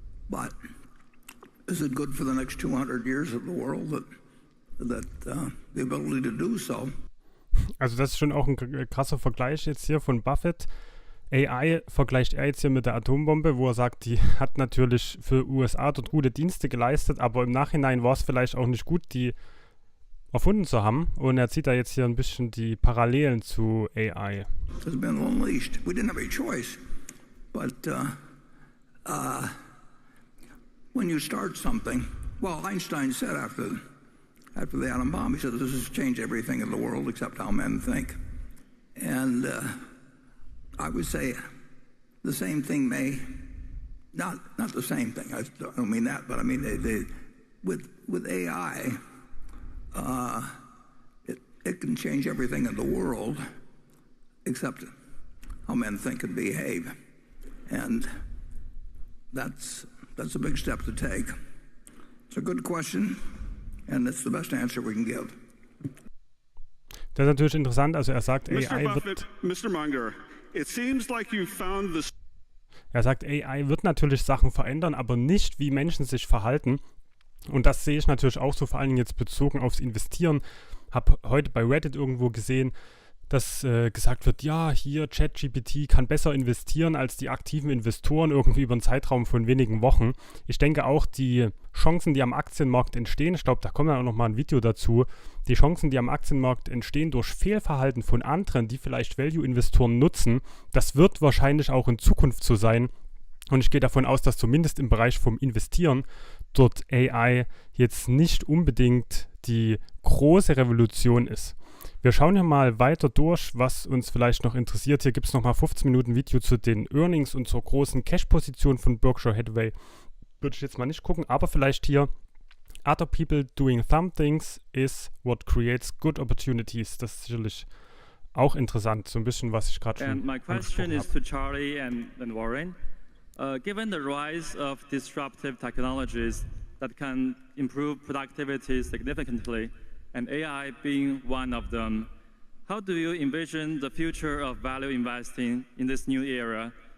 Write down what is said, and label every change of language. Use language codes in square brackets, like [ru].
[en] But is it good for the next 200 years of the world that the ability to do so? [de] Also das ist schon auch ein krasser Vergleich jetzt hier von Buffett. AI vergleicht er jetzt hier mit der Atombombe, wo er sagt, die hat natürlich für USA dort gute Dienste geleistet, aber im Nachhinein war es vielleicht auch nicht gut, die erfunden zu haben. Und er zieht da jetzt hier ein bisschen die Parallelen zu AI. [en] It's been unleashed. We didn't have a choice. But when you start something, well, Einstein said after the atom bomb, he said, this has changed everything in the world except how men think. And I would say the same thing may, not the same thing, I don't mean that, but I mean, with AI, it can change everything in the world except how men think and behave. And that's a big step to take. It's a good question, and it's the best answer we can give. [de] Das ist natürlich interessant, also er sagt, [en] Mr. Munger, it seems like you found this. [de] Er sagt, AI wird natürlich Sachen verändern, aber nicht, wie Menschen sich verhalten. Und das sehe ich natürlich auch so, vor allen Dingen jetzt bezogen aufs Investieren. Habe heute bei Reddit irgendwo gesehen, dass gesagt wird, ja, hier ChatGPT kann besser investieren als die aktiven Investoren irgendwie über einen Zeitraum von wenigen Wochen. Ich denke auch, die Chancen, die am Aktienmarkt entstehen, ich glaube, da kommt dann auch nochmal ein Video dazu, die Chancen, die am Aktienmarkt entstehen durch Fehlverhalten von anderen, die vielleicht Value-Investoren nutzen, das wird wahrscheinlich auch in Zukunft so sein. Und ich gehe davon aus, dass zumindest im Bereich vom Investieren dort AI jetzt nicht unbedingt die große Revolution ist. Wir schauen hier mal weiter durch, was uns vielleicht noch interessiert. Hier gibt es nochmal 15 Minuten Video zu den Earnings und zur großen Cash-Position von Berkshire Hathaway. Würde ich jetzt mal nicht gucken, aber vielleicht hier [en] Other people doing some things is what creates good opportunities. [de] Das ist sicherlich auch interessant, so ein bisschen, was ich gerade schon [en] And my question is to Charlie and Warren. Given the rise of disruptive technologies that can improve productivity significantly, and AI being one of them, how do you envision the future of value investing in this new era?